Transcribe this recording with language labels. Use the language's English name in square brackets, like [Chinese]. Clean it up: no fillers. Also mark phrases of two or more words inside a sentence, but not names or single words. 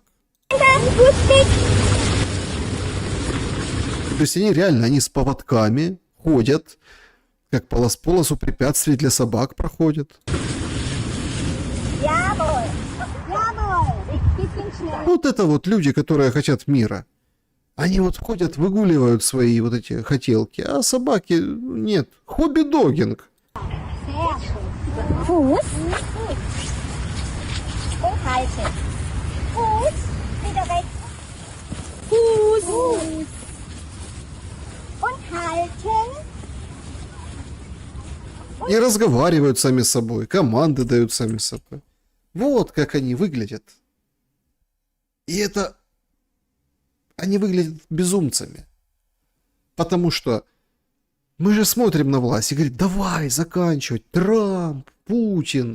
[Russian] То есть они реально, они с поводками ходят, как полосу препятствий для собак проходят. Вот это вот люди, которые хотят мира. Они вот ходят, выгуливают свои вот эти хотелки, а собаки нет. Хобби-догинг. [German] Fuß. Und halten. Fuß. Wieder weg. Fuß. Und halten. [Russian] И разговаривают сами с собой, команды дают сами с собой. Вот как они выглядят. И это... Они выглядят безумцами. Потому что мы же смотрим на власть и говорим, давай заканчивать, Трамп, Путин.